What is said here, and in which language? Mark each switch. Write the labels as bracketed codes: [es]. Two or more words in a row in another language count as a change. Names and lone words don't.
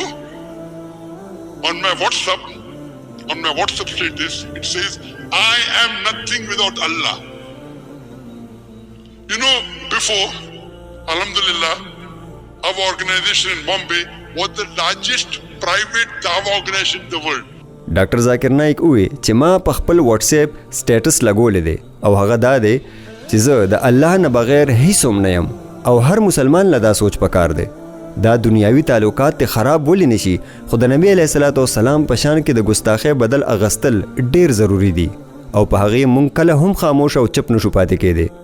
[en] On my WhatsApp status, it says, I am nothing without Allah. You know, before, Alhamdulillah, our organization in Bombay was the largest private dawah organization in the world. [ps] ډاکټر ذاکر نایک وې چې ما په خپل [en] WhatsApp status [ps] لګولې دی او هغه دا دی چې زه د الله نه بغیر هیڅ هم نه یم او هر مسلمان له دا سوچ پکار دی. دا دنیاوي تعلقات ته خراب ولی نشي، خو د نبی [ar] علیه الصلاۃ والسلام [ps] په شان کې د ګستاخۍ بدل اغستل ډیر ضروری دي او په هغې مونږ کله هم خاموش او چپ نشو پاتې کېدی.